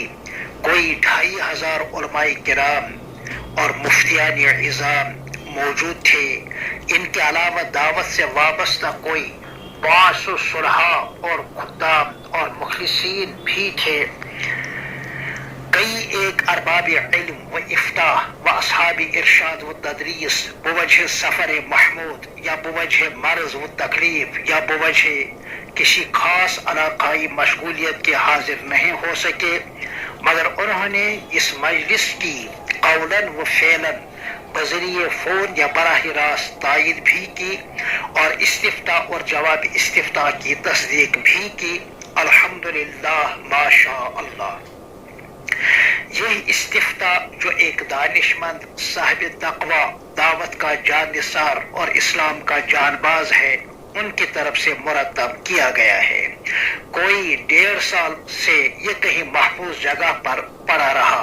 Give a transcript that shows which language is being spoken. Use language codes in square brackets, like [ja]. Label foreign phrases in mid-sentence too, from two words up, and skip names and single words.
[ur] کوئی 2500 علماء کرام اور مفتیان عظام موجود تھے۔ ان کے علاوہ دعوت سے وابستہ کوئی 500 صلحاء اور خدام اور مخلصین بھی تھے۔ کئی ایک ارباب علم و افتاء و اصحاب ارشاد و تدریس بوجہ سفر محمود یا بوجہ مرض و تکلیف یا بوجہ کسی خاص علاقائی مشغولیت کے حاضر نہیں ہو سکے، مگر انہوں نے اس مجلس کی قولاً و فعلاً بذریعہ فون یا براہ راست تائید بھی کی اور استفتاء اور جواب استفتاء کی تصدیق بھی کی۔ [ar] الحمدللہ ما شاء اللہ۔ [ur] یہ استفتاء جو ایک دانشمند صاحب تقوی، دعوت کا جان نثار اور اسلام کا جان باز ہے، ان کی طرف سے مرتب کیا گیا ہے۔ کوئی 1.5 سال سے یہ کہیں محفوظ جگہ پر پڑا رہا۔